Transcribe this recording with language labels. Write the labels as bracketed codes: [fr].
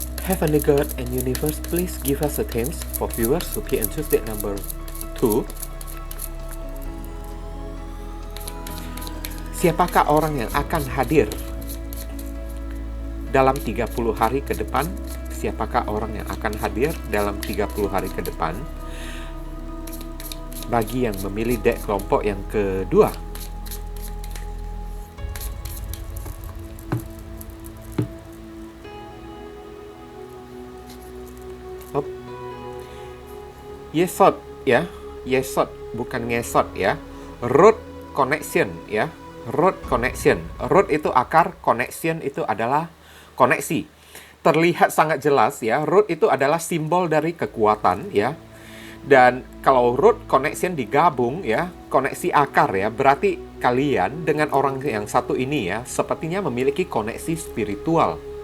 [en] Heavenly God and Universe, please give us a themes for viewers who pick and choose date number 2. [id] Siapakah orang yang akan hadir dalam 30 hari ke depan? Siapakah orang yang akan hadir dalam 30 hari ke depan? Bagi yang memilih deck kelompok yang kedua. Yesod ya, Yesod bukan ngesot ya. [en] Root connection ya, root connection. [id] Root itu akar, connection itu adalah koneksi. Terlihat sangat jelas ya, root itu adalah simbol dari kekuatan ya. Dan kalau root connection digabung ya, koneksi akar ya, berarti kalian dengan orang yang satu ini ya, sepertinya memiliki koneksi spiritual.